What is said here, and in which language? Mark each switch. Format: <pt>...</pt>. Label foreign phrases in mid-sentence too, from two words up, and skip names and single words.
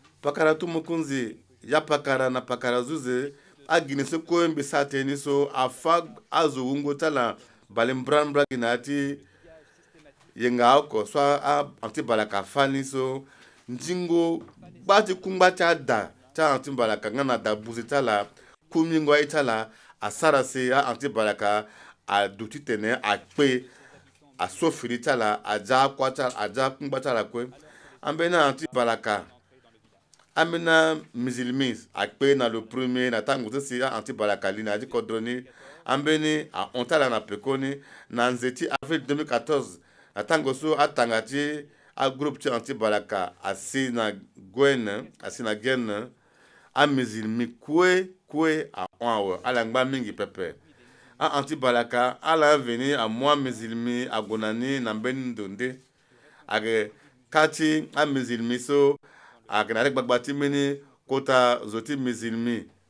<sg>pakara tumukunzi ya pakara na pakara zuze agine so koembe sateni so afa azungo tala balembrambra ginati yenga oko so anti balaka fani so njingo bati kumbata da ta anti balaka ngana da buzitala kumingo itala asara se anti balaka a duti tene a pe a sofiri tala aja kwata aja kumbata la kwe ambena anti balaka amena musulmans a pe na</sg> <fr>le premier</fr> <sg>na tango se anti balaka lina di kodroni ambeni a ontala na pekoni na nzeti avril 2014 na tango so atangati a groupe ti anti balaka asi na gwen asi na gen a musulmi kwe a onwa ala ngba mingi pepe a anti balaka ala veni a moi musulmi a gonani na mbeni ndonde age kati a musulmi so age na regbagba meni kota zoti musulmi</sg>